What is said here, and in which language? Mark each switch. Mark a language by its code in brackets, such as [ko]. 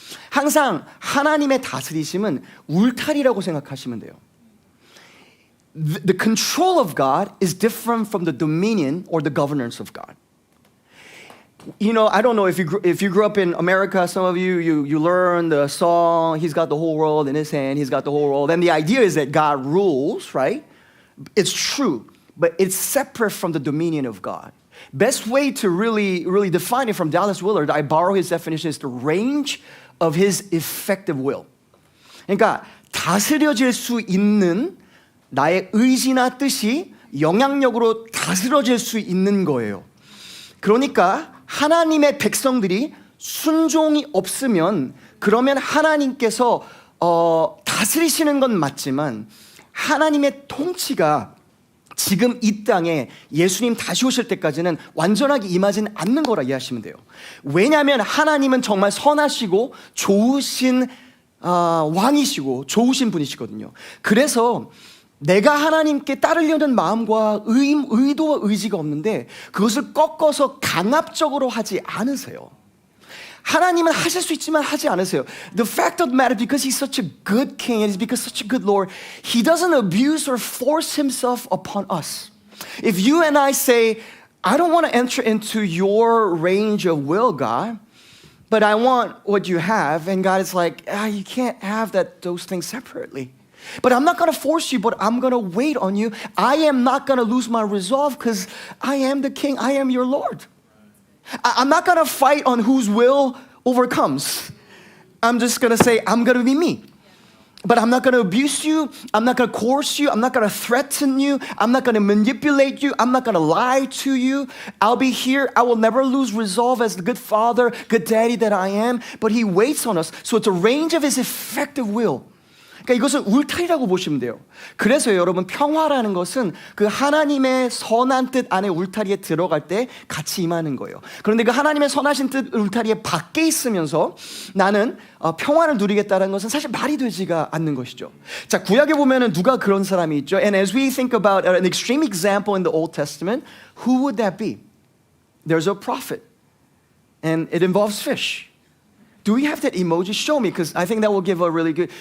[ko] 항상 하나님의 다스리심은 울타리라고 생각하시면 돼요. [en] The control of God is different from the dominion or the governance of God. You know, I don't know if you grew up in America, some of you learn the song, he's got the whole world in his hand, he's got the whole world. And the idea is that God rules, right? It's true, but it's separate from the dominion of God. Best way to really define it from Dallas Willard, I borrow his definition, is the range of his effective will. [ko] 그러니까 다스려질 수 있는 나의 의지나 뜻이 영향력으로 다스려질 수 있는 거예요. 그러니까 하나님의 백성들이 순종이 없으면 그러면 하나님께서 다스리시는 건 맞지만 하나님의 통치가 지금 이 땅에 예수님 다시 오실 때까지는 완전하게 임하지는 않는 거라 이해하시면 돼요. 왜냐하면 하나님은 정말 선하시고 좋으신 왕이시고 좋으신 분이시거든요. 그래서 내가 하나님께 따르려는 마음과 의도와 의지가 없는데 그것을 꺾어서 강압적으로 하지 않으세요. 하나님은 하실 수 있지만 하지 않으세요. [en] The fact of the matter, because he's such a good king and because such a good Lord, he doesn't abuse or force himself upon us. If you and I say, I don't want to enter into your range of will, God, but I want what you have, and God is like, you can't have those things separately. But I'm not going to force you, but I'm going to wait on you. I am not going to lose my resolve because I am the king. I am your Lord. I'm not going to fight on whose will overcomes. I'm just going to say, I'm going to be me. But I'm not going to abuse you. I'm not going to coerce you. I'm not going to threaten you. I'm not going to manipulate you. I'm not going to lie to you. I'll be here. I will never lose resolve as the good father, good daddy that I am. But he waits on us. So it's a range of his effective will. [ko] 그러니까 이것을 울타리라고 보시면 돼요. 그래서 여러분 평화라는 것은 그 하나님의 선한 뜻 안에 울타리에 들어갈 때 같이 임하는 거예요. 그런데 그 하나님의 선하신 뜻 울타리에 밖에 있으면서 나는 평화를 누리겠다는 것은 사실 말이 되지가 않는 것이죠. 자, 구약에 보면은 누가 그런 사람이 있죠. [en] And as we think about an extreme example in the Old Testament, who would that be? There's a prophet, and it involves fish. Do we have that emoji? Show me, because I think that will give a really good.